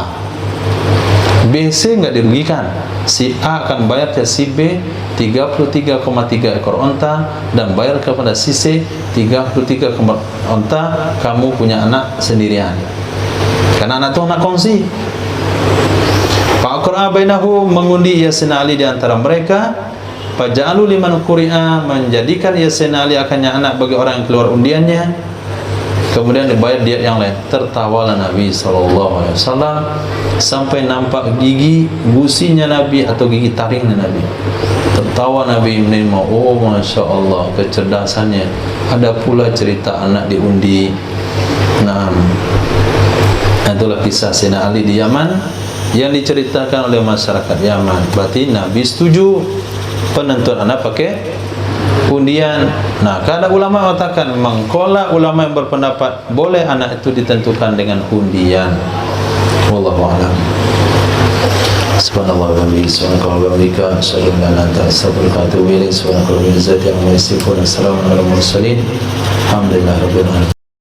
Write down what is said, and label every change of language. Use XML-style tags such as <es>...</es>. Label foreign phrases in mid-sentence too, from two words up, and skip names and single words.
<id>B, C nggak dirugikan. Si A akan bayar ke si B 33,3 ekor unta dan bayar kepada si C 33 ekor unta. Kamu punya anak sendirian, karena anak itu anak kongsi.</id> <ar>فأقرع بينه,</ar> <id>mengundi ia Sayyidina Ali di antara mereka.</id> <ar>فجعله لمن قرع,</ar> <id>menjadikan ia Sayyidina Ali akannya anak bagi orang yang keluar undiannya. Kemudian dibayar diat yang lain. Tertawalah Nabi SAW sampai nampak gigi gusinya Nabi atau gigi taringnya Nabi. Tertawa Nabi menerima. Oh, Masya Allah, kecerdasannya. Ada pula cerita anak diundi. Nah, itulah kisah Sayyidina Ali di Yaman yang diceritakan oleh masyarakat Yaman. Berarti Nabi setuju penentuan anak pakai undian. Nah, kada ulama mengatakan mengkola ulama yang berpendapat boleh anak itu ditentukan dengan undian.</id> <ar>والله أعلم. سبحان الله وبحمده، سبحان الله وبحمده، أشهد أن لا إله إلا أنت، أستغفرك وأتوب إليك. سبحان الله وبحمده، السلام عليكم ورحمة الله وبركاته. الحمد لله رب العالمين.</ar>